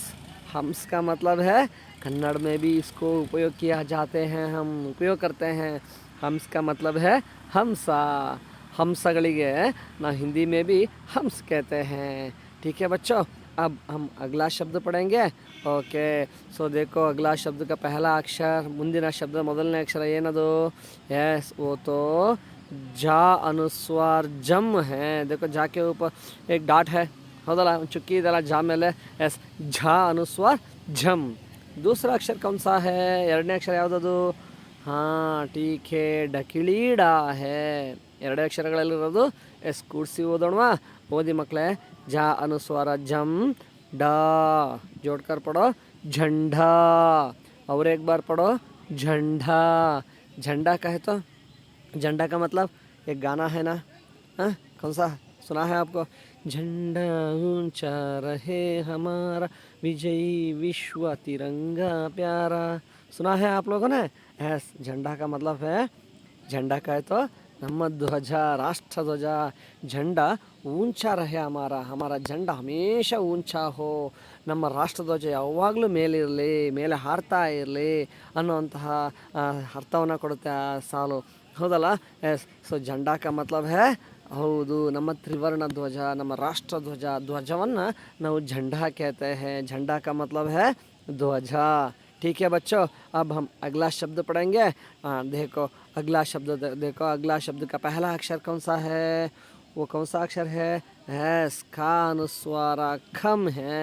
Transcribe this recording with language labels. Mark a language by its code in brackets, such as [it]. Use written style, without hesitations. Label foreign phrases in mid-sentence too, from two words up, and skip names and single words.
[hi] हंस का मतलब है, कन्नड़ में भी इसको उपयोग किया जाते हैं, हम उपयोग करते हैं। हंस का मतलब है हंसा। हंसಗಳಿಗೆ ना हिंदी में भी हंस कहते हैं। ठीक है बच्चों, अब हम अगला शब्द पढ़ेंगे। [en] OK, so [hi] देखो अगला शब्द का पहला अक्षर, [kn] ಮುಂದಿನ ಶಬ್ದ ಮೊದಲನೇ ಅಕ್ಷರ ಏನದು? [hi] यस, वो तो जा अनुस्वार जम है। देखो जा के ऊपर एक डॉट है, [kn] ಹೌದಲ್ಲ, ಚುಕ್ಕಿ ಇದೆಲ್ಲ ಜಾ ಮೇಲೆ। ಎಸ್, ಝಾ ಅನುಸ್ವಾರ ಝಮ್। [hi] दूसरा अक्षर कौन सा है? [kn] ಎರಡನೇ ಅಕ್ಷರ ಯಾವುದದು? ಹಾಂ, ಟೀಕೆ ಡಕಿಳೀಡಾ है। ಎರಡೇ ಅಕ್ಷರಗಳಲ್ಲಿರೋದು। ಎಸ್, ಕೂಡಿಸಿ ಓದೋಣವಾ? ಓದಿ ಮಕ್ಕಳೇ। [hi] झा अनुस्वार जम डा, जोड़कर पढ़ो झंडा। और एक बार पढ़ो झंडा। झंडा कहे तो झंडा का मतलब एक गाना है ना, हाँ कौन सा सुना है आपको? झंडा ऊंचा रहे हमारा, विजयी विश्व तिरंगा प्यारा। सुना है आप लोगों ने? यस, झंडा का मतलब है, झंडा कहे तो [kn] ನಮ್ಮ ಧ್ವಜ, ರಾಷ್ಟ್ರ ಧ್ವಜ। [hi] झंडा ऊंचा रहे हमारा, हमारा झंडा हमेशा ऊंचा हो। [kn] ನಮ್ಮ ರಾಷ್ಟ್ರಧ್ವಜ ಯಾವಾಗಲೂ ಮೇಲಿರಲಿ, ಮೇಲೆ ಹಾರ್ತಾ ಇರಲಿ ಅನ್ನುವಂತಹ ಅರ್ಥವನ್ನು ಕೊಡುತ್ತೆ ಆ ಸಾಲು, ಹೌದಲ್ಲ? [en] yes, so [hi] झंडा का मतलब है, [kn] ಹೌದು, ನಮ್ಮ ತ್ರಿವರ್ಣ ಧ್ವಜ, ನಮ್ಮ ರಾಷ್ಟ್ರ ಧ್ವಜ, ಧ್ವಜವನ್ನು ನಾವು [hi] झंडा कहते हैं। झंडा का मतलब है ध्वजा। ठीक है बच्चों, अब हम अगला शब्द पढ़ेंगे। देखो अगला शब्द, देखो अगला शब्द का पहला अक्षर कौन सा है? वो कौन सा अक्षर है? यस, का अनुस्वारा खम है।